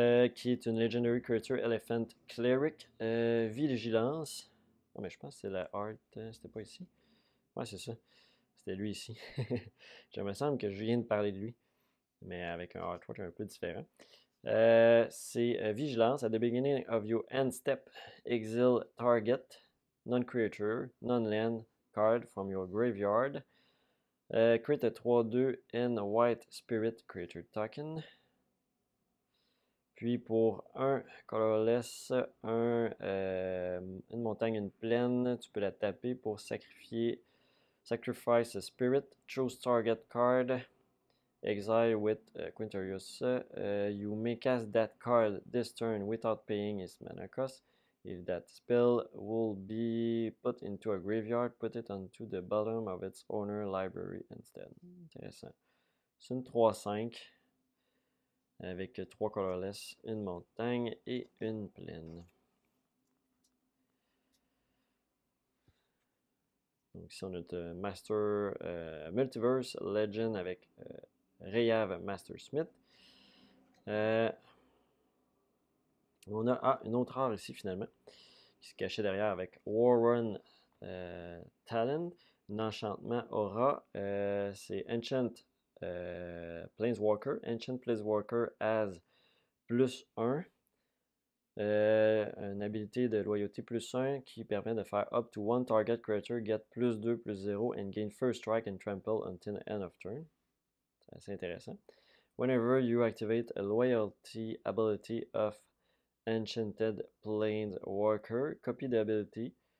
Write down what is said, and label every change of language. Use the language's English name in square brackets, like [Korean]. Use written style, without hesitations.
[French] Qui est une Legendary Creature Elephant Cleric. Vigilance. Non, mais je pense que c'est la art. C'était pas ici. Ouais, c'est ça. C'était lui ici. Je me semble que je viens de parler de lui, mais avec un artwork un peu différent. C'est Vigilance. [English] At the beginning of your end step, exile target, non-creature, non-land card from your graveyard. Create a 3-2 in White Spirit Creature Token. [French] Puis pour un colorless, une montagne, une plaine, tu peux la taper pour sacrifier. [English] Sacrifice a spirit, choose target card, exile with Quintorius. You may cast that card this turn without paying its mana cost. If that spell will be put into a graveyard, put it onto the bottom of its owner library instead. [French] Intéressant. C'est une 3-5 avec 3 colorless, une montagne et une plaine. Donc ici on a Master Multiverse Legend avec Rayav Master Smith. On a une autre rare ici finalement, qui se cachait derrière avec Warren Talon, un enchantement aura. C'est Enchant Planeswalker. [English] Enchant Planeswalker as +1. [French] Une habilité de loyauté +1 qui permet de faire [English] up to one target creature get +2/+0 and gain first strike and trample until the end of turn. [French] C'est assez intéressant. [English] Whenever you activate a loyalty ability of Enchanted Planeswalker, copy the ability.